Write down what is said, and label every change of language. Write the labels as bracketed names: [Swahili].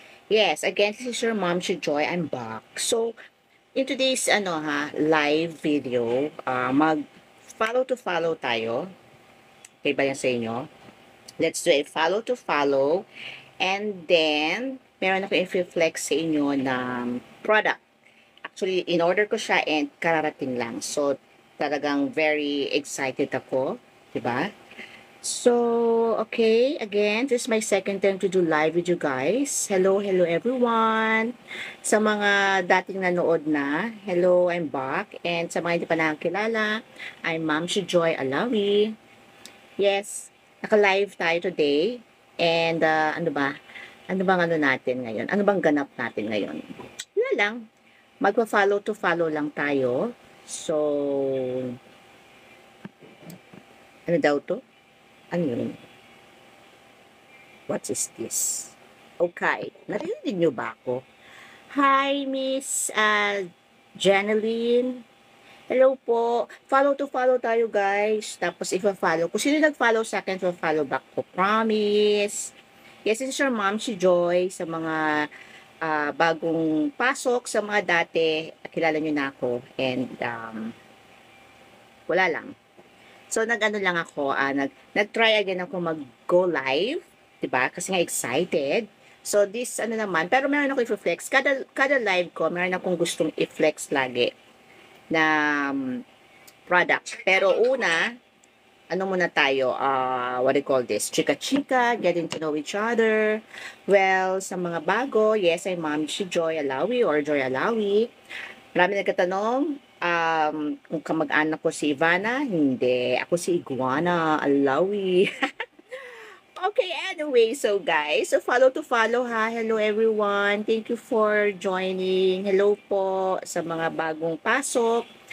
[English] Yes, again, this is your mom, si Joy. I'm back. So, in today's live video, [Filipino] mag follow to follow tayo. Okay ba yan sa inyo? [English] Let's do a follow to follow. [Filipino] And then, meron ako i-flex sa inyo ng product. Actually, in order ko siya and kararating lang. So, talagang [English] very excited [Filipino] ako. Diba? [English] So, okay, again, this is my second time to do live with you guys. Hello everyone. [Filipino] Sa mga dating nanood na, [English] hello, I'm back. [Filipino] And sa mga hindi pa nakakilala, I'm Ma'am si Joy Alawi. Yes, naka-live tayo today. And ano ba? Ano bang ano natin ngayon? Ano bang ganap natin ngayon? Wala lang. Magpa-follow to follow lang tayo. So, ano daw to? Ano yun? [English] What is this? Okay. Narinig niyo ba ako? Hi, Miss Janeline. Hello po. [Filipino] Follow to follow tayo, guys. Tapos, ipa-follow. Kung sino nag-follow sa akin, follow back ko. [English] Promise. Yes, this is your mom, si Joy. [Filipino] Sa mga bagong pasok, sa mga dati, kilala niyo na ako. And, wala lang. So, nag-ano lang ako, nag-try again ako mag-go live, 'di ba? Kasi nga excited. So, this, ano naman, pero meron ako i-flex. Kada live ko, meron akong gustong i-flex lagi na product. Pero una, ano muna tayo, [English] what do you call this? Chika-chika, getting to know each other. Well, [Filipino] sa mga bago, [English] yes, I'm Ma'am si Joy Alawi or Joy Alawi. [Filipino] Marami nagkatanong, kung kamag-anak ko si Ivana. Hindi, ako si Iguana Alawi. [English] Okay, anyway, so guys, so follow to follow ha. Hello everyone. Thank you for joining. [Filipino] Hello po sa mga bagong pasok.